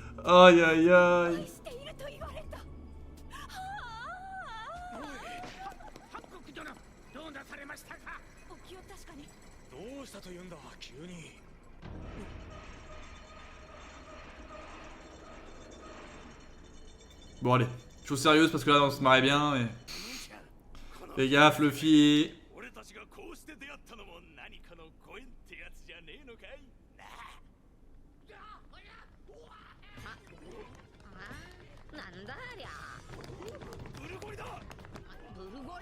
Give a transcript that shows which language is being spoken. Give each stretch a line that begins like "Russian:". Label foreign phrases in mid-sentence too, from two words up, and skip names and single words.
French: Aïe aïe aïe.
Japanese: していると言われた。はあ。ハンコック殿、どうなされましたか。お気を確かに。どうしたというんだ急に。
French: Bon allez, chose sérieuse parce que là on se marrait bien mais... Fais gaffe Luffy.
Japanese: 俺たちがこうして出会ったのも何かのご縁ってやつじゃねえのかい。なんだありゃ。ブルゴリだ。ブルゴリ。